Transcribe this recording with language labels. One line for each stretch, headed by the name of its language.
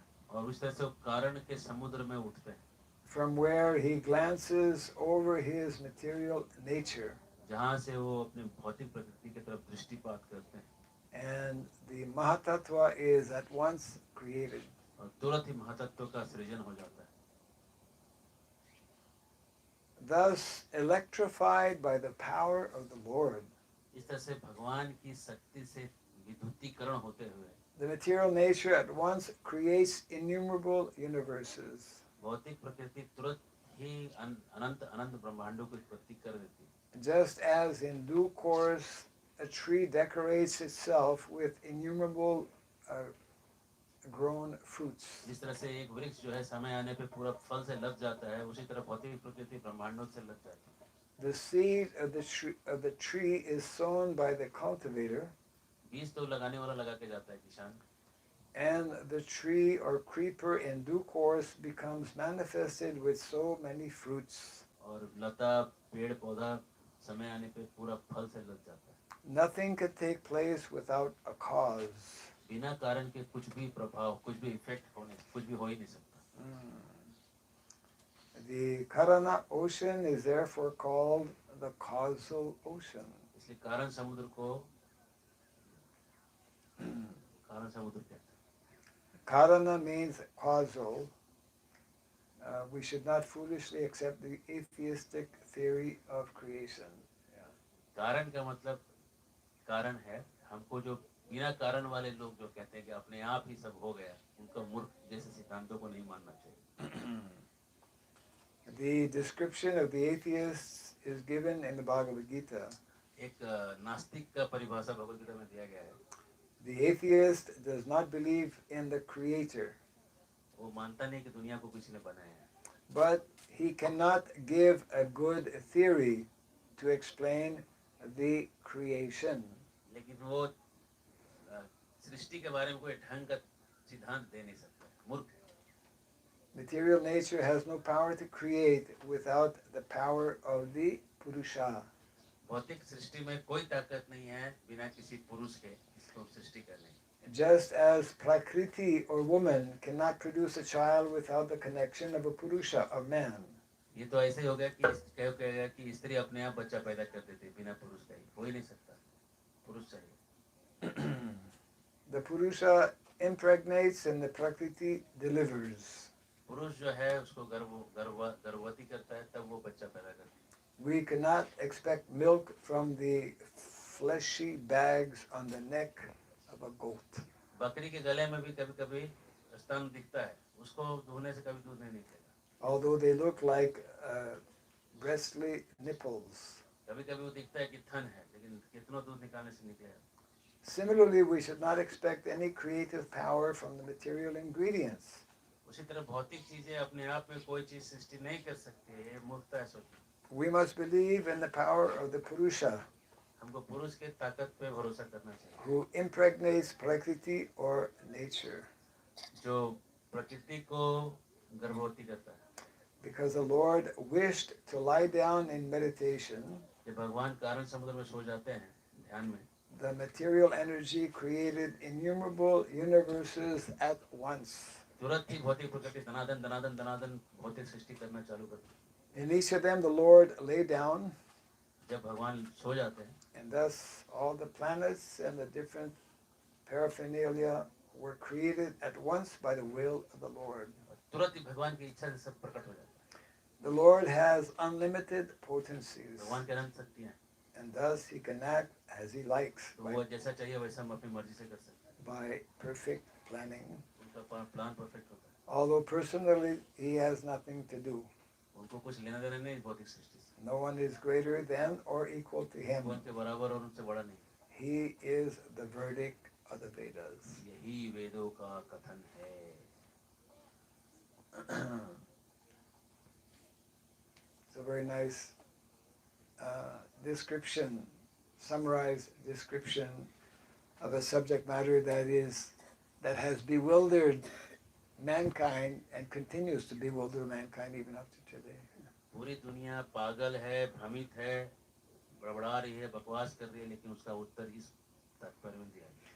Hindi: और उस तरह से वो कारण के समुद्र में उठते हैं,
English: From where he glances over his material nature.
Hindi: जहाँ से वो अपने भौतिक प्रकृति की तरफ दृष्टिपात करते हैं.
English: And the Mahatattva is at once created.
Hindi: और तुरंत ही महातत्व का सृजन हो जाता है.
English: Thus electrified by the power of the Lord,
Hindi: इस तरह से भगवान की शक्ति से विद्युतीकरण होते हुए
English: the material nature at once creates innumerable universes.
Hindi: भौतिक प्रकृति तुरंत ही अनंत अनंत ब्रह्मांडों की उत्पत्ति कर देती है.
English: Just as in due course a tree decorates itself with innumerable grown fruits.
Hindi: जिस तरह से एक वृक्ष जो है समय आने पे पूरा फल से लग जाता है, उसी तरह भौतिक प्रकृति ब्रह्मांडों से लग जाती है.
English: The seed of the tree is sown by the cultivator,
Hindi: बीज तो लगाने वाला लगा के जाता है किसान,
English: and the tree or creeper in due course becomes manifested with so many fruits.
Hindi: और लता पेड़ पौधा समय आने पे पूरा फल से लग जाता है.
English: Nothing could take place without a cause.
Hindi: बिना कारण के कुछ भी प्रभाव, कुछ भी इफेक्ट होने, कुछ भी हो ही नहीं सकता.
English: The Karana ocean is therefore called the causal ocean.
Hindi: इसलिए कारण समुद्र को कारण समुद्र कहते हैं.
English: Karana means causal. We should not foolishly accept the atheistic theory of creation.
Hindi: कारण का मतलब कारण है. हमको जो बिना कारण वाले लोग जो कहते हैं कि अपने आप ही सब हो गया, उनका मूर्ख जैसे सिद्धांतों को नहीं मानना चाहिए.
English: The description of the atheists is given in the Bhagavad Gita.
Hindi: एक नास्तिक का परिभाषा भगवद गीता में दिया गया है.
English: The atheist does not believe in the creator,
Hindi: वो मानता नहीं कि दुनिया को किसी ने बनाया है,
English: but he cannot give a good theory to explain the creation.
Hindi: लेकिन वो सृष्टि के बारे में कोई ढंग का सिद्धांत दे नहीं सकता. मूर्ख.
English: Material nature has no power to create without the power of the Purusha.
Hindi: भौतिक सृष्टि में कोई ताकत नहीं है बिना किसी पुरुष के इसको सृष्टि करने.
English: Just as Prakriti or woman cannot produce a child without the connection of a Purusha, of man.
Hindi: ये तो ऐसे हो गया कि कहेगा कि स्त्री अपने आप बच्चा पैदा कर देती है बिना पुरुष का. हो ही नहीं सकता, पुरुष चाहिए.
English: The Purusha impregnates and the Prakriti delivers.
Hindi: पुरुष जो है उसको गर्भवती करता है, तब वो बच्चा पैदा करता है.
English: We cannot expect milk from the fleshy bags on the neck of a goat.
Hindi: बकरी के गले में भी कभी-कभी स्तन दिखता है, उसको धोने से कभी दूध नहीं निकलेगा.
English: Although they look like breastly nipples.
Hindi: कभी कभी वो दिखता है कि थन है, लेकिन कितनों दूध निकालने से निकलेगा.
English: Similarly, we should not expect any creative power from the material ingredients.
Hindi: उसी तरह भौतिक चीजें अपने आप में कोई चीज सृष्टि नहीं कर सकती है, ये मूर्खता है सोचना.
English: We must believe in the power of the Purusha,
Hindi: हमको पुरुष के ताकत पे भरोसा करना चाहिए,
English: who impregnates Prakriti or nature.
Hindi: जो प्रकृति को गर्भवती करता है.
English: Because the Lord wished to lie down in meditation,
Hindi: जब भगवान कारण समुद्र में सो जाते हैं ध्यान में,
English: the material energy created innumerable universes at once.
Hindi: तुरंत ही भौतिक प्रकृति दनादन दनादन दनादन भौतिक सृष्टि करना चालू करती है.
English: In each of them, the Lord lay down,
Hindi: जब भगवान सो जाते हैं,
English: and thus all the planets and the different paraphernalia were created at once by the will of the Lord.
Hindi: तुरंत ही भगवान की इच्छा से सब प्रकट हो जाता है.
English: The Lord has unlimited potencies,
Hindi: भगवान के अनंत शक्ति है,
English: and thus he can act as he likes
Hindi: तो वो जैसा चाहिए वैसा हम अपनी मर्जी से कर सकते हैं.
English: by perfect planning.
Hindi: उनका प्लान परफेक्ट होता है.
English: Although personally he has nothing to do.
Hindi: उनको कुछ लेना देना नहीं भौतिक सृष्टि से.
English: No one is greater than or equal to him.
Hindi: वो उनके बराबर और उनसे बड़ा नहीं.
English: He is the verdict of the Vedas.
Hindi: यही वेदों का कथन है.
English: It's a very nice description, summarized description of a subject matter that has bewildered mankind and continues to bewilder mankind even up to today.
Hindi: पूरी दुनिया पागल है, भ्रमित है, बड़बड़ा रही है, बकवास कर रही है, लेकिन उसका उत्तर इस तात्पर्य में दिया है.